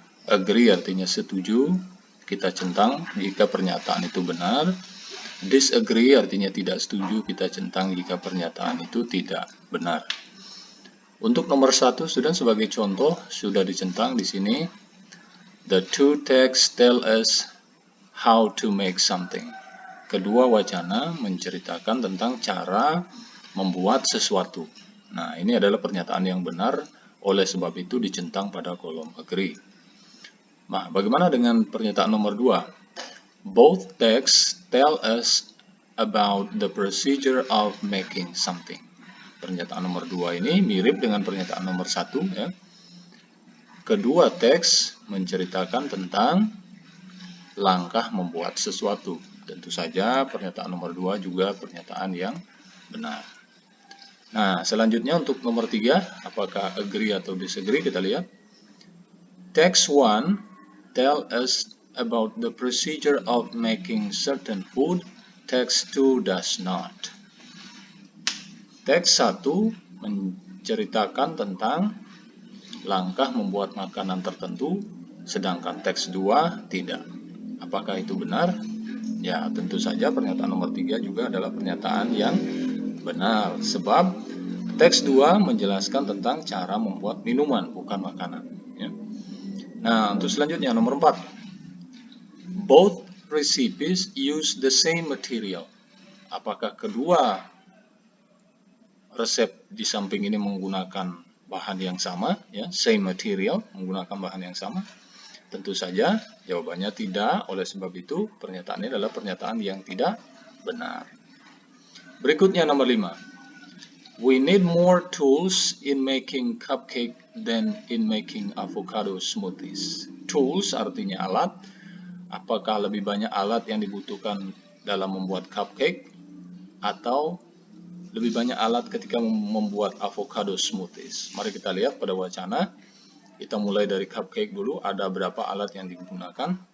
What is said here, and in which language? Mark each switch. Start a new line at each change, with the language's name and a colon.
Indonesian: Agree artinya setuju, kita centang jika pernyataan itu benar. Disagree artinya tidak setuju, kita centang jika pernyataan itu tidak benar. Untuk nomor 1, student, sebagai contoh sudah dicentang di sini.
English: The two texts tell us how to make something.
Indonesian: Kedua wacana menceritakan tentang cara membuat sesuatu. Nah, ini adalah pernyataan yang benar, oleh sebab itu dicentang pada kolom agree. Nah, bagaimana dengan pernyataan nomor 2?
English: Both texts tell us about the procedure of making something.
Indonesian: Pernyataan nomor 2 ini mirip dengan pernyataan nomor 1 ya. Kedua teks menceritakan tentang langkah membuat sesuatu. Tentu saja pernyataan nomor 2 juga pernyataan yang benar. Nah, selanjutnya untuk nomor 3, apakah agree atau disagree, kita lihat.
English: Text 1 tell us about the procedure of making certain food. Text 2 does not.
Indonesian: Teks 1 menceritakan tentang langkah membuat makanan tertentu, sedangkan teks 2 tidak. Apakah itu benar? Ya, tentu saja pernyataan nomor 3 juga adalah pernyataan yang benar, sebab teks 2 menjelaskan tentang cara membuat minuman, bukan makanan ya. Nah, untuk selanjutnya nomor 4.
English: Both recipes use the same material.
Indonesian: Apakah kedua resep di samping ini menggunakan bahan yang sama ya,
English: same material,
Indonesian: menggunakan bahan yang sama? Tentu saja jawabannya tidak, oleh sebab itu pernyataan ini adalah pernyataan yang tidak benar. Berikutnya nomor 5.
English: We need more tools in making cupcake than in making avocado smoothies.
Indonesian: Tools artinya alat. Apakah lebih banyak alat yang dibutuhkan dalam membuat cupcake atau lebih banyak alat ketika membuat avocado smoothies? Mari kita lihat pada wacana. Kita mulai dari cupcake dulu, ada berapa alat yang digunakan.